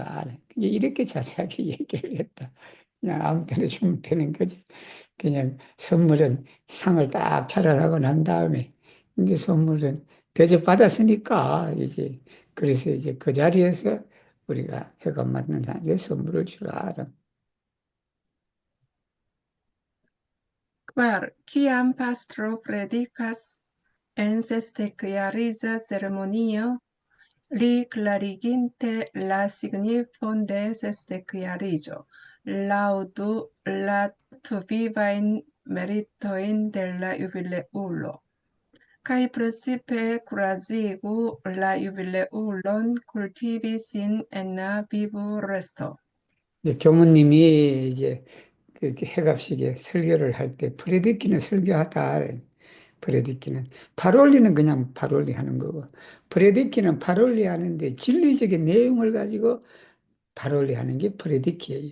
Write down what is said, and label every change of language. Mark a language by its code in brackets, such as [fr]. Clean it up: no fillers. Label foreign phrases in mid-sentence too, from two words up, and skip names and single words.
[ko] 그게 이렇게 자세하게 얘기를 했다. 그냥 아무 때나 주면 되는 거지. 그냥 선물은 상을 딱 차려나고 난 다음에 이제 선물은 대접받았으니까 이제 그래서 이제 그 자리에서 우리가 해가 맞는 사람에게 선물을 주라. [eo] Kvar, kiam pastro predikas en sesdekjariza ceremonio, li klariginte la signifon de sesdekjariĝo, laŭdu la tvivajn meritojn de la jubileulo, kaj precipe kurazigu la jubileulon kultivi sin en la vivoresto. [ko] 이제 교무님이 이제 그 해갑식에 설교를 할 때 프레디키는 설교하다. 프레디키는 par올리는 그냥 par올리 하는 거고 프레디키는 par올리 하는데 진리적인 내용을 가지고 par올리 하는 게 프레디키예요.